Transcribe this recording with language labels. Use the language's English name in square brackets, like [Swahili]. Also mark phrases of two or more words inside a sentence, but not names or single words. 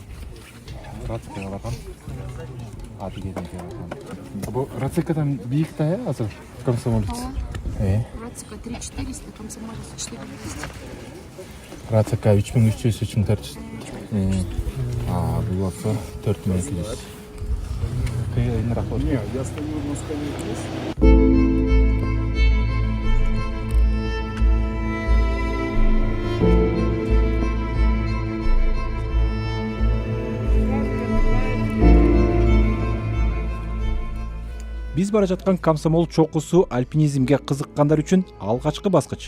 [Kyrgyz] Рацикага баргам. Адыгеден келгем. Бу Рацикадан бийик да, азыр комсомолец. Рацика 3400, комсомолец 4200. Рацика 3300, 3400. Бул болсо 4200. Кыйыныраак болот. [Russian] Я стою на скамейке. [Kyrgyz] Биз бара жаткан комсомол чокусу альпинизмге кызыккандар үчүн алгачкы баскыч.